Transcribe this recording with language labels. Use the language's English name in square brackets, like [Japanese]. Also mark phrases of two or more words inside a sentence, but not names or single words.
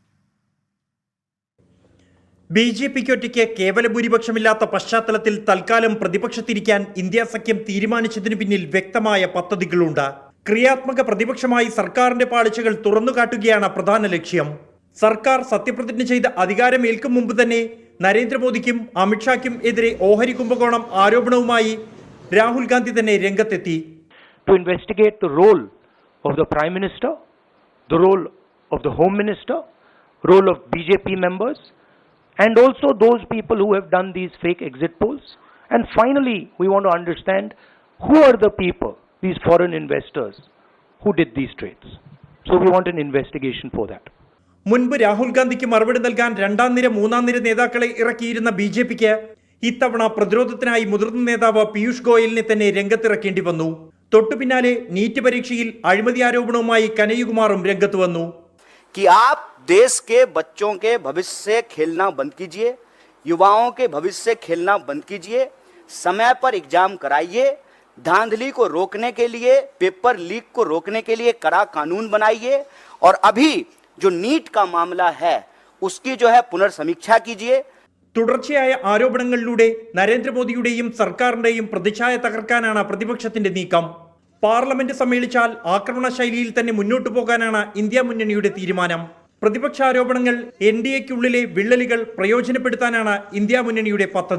[Malayalam] BJPക്ക് ഒറ്റയ്ക്ക് കേവല ഭൂരിപക്ഷമില്ലാത്ത പശ്ചാത്തലത്തിൽ തൽക്കാലം പ്രതിപക്ഷത്തിരിക്കാൻ ഇന്ത്യ സഖ്യം തീരുമാനിച്ചതിനു പിന്നിൽ വ്യക്തമായ പദ്ധതികളുണ്ട്. ക്രിയാത്മക പ്രതിപക്ഷമായി സർക്കാരിന്റെ പാളിച്ചകൾ തുറന്നുകാട്ടുകയാണ് പ്രധാന ലക്ഷ്യം. സർക്കാർ സത്യപ്രതിജ്ഞ ചെയ്ത് അധികാരമേൽക്കും മുമ്പ് തന്നെ നരേന്ദ്രമോദിക്കും അമിത്ഷായ്ക്കും എതിരെ ഓഹരി കുംഭകോണം ആരോപണവുമായി രാഹുൽ ഗാന്ധി തന്നെ രംഗത്തെത്തി. [English] To investigate the role of the Prime Minister, the role of the Home Minister, role of BJP members, and also those people who have done these fake exit polls. And finally, we want to understand who are the people, these foreign investors, who did these trades. So we want an investigation for that. [Malayalam] മുൻപ് രാഹുൽ ഗാന്ധിക്ക് മറുപടി നൽകാൻ രണ്ടാം നിര മൂന്നാം നിര നേതാക്കളെ ഇറക്കിയിരുന്ന ബി.ജെ.പിക്ക് ഇത്തവണ പ്രതിരോധത്തിനായി മുതിർന്ന നേതാവ് പീയൂഷ് ഗോയലിനെ തന്നെ രംഗത്തിറക്കേണ്ടി വന്നു. തൊട്ടു പിന്നാലെ നീറ്റ് പരീക്ഷയിൽ അഴിമതി ആരോപണവുമായി കനയ്യകുമാറും രംഗത്ത് വന്നു. [Hindi] कि आप देश के बच्चों के भविष्य से खेलना बंद कीजिए, युवाओं के भविष्य से खेलना बंद कीजिए, समय पर एग्जाम कराइए, धांधली को रोकने के लिए, पेपर लीक को रोकने के लिए कड़ा कानून बनाइए और अभी जो नीट का मामला है उसकी जो है पुनर्समीक्षा कीजिए. [Malayalam] തുടർച്ചയായ ആരോപണങ്ങളിലൂടെ നരേന്ദ്രമോദിയുടെയും സർക്കാരിന്റെയും പ്രതിച്ഛായ തകർക്കാനാണ് പ്രതിപക്ഷത്തിന്റെ നീക്കം. പാർലമെന്റ് സമ്മേളിച്ചാൽ ആക്രമണ ശൈലിയിൽ തന്നെ മുന്നോട്ടു പോകാനാണ് ഇന്ത്യ മുന്നണിയുടെ തീരുമാനം. പ്രതിപക്ഷ ആരോപണങ്ങൾ NDAയ്ക്കുള്ളിലെ വിള്ളലുകൾ പ്രയോജനപ്പെടുത്താനാണ് ഇന്ത്യ മുന്നണിയുടെ പദ്ധതി.